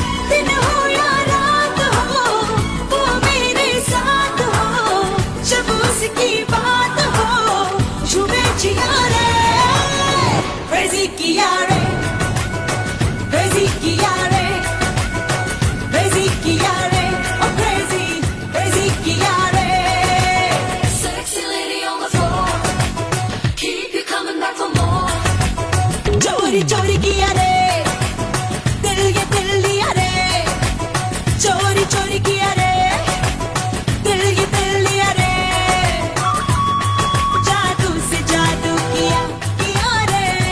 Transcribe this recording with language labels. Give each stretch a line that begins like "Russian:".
Hindi: दिन हो या रात हो, वो मेरे साथ हो, जब उसकी बात हो, झूमे जिया रे, crazy किया रे, crazy किया रे, crazy किया रे, oh crazy, crazy किया रे।
English: Sexy lady on the floor, keep you coming back for more.
Hindi: चोरी चोरी किया रे, दिल ये दिल लिया रे, चोरी चोरी किया रे, दिल ये दिल लिया रे, जादू से जादू किया रे,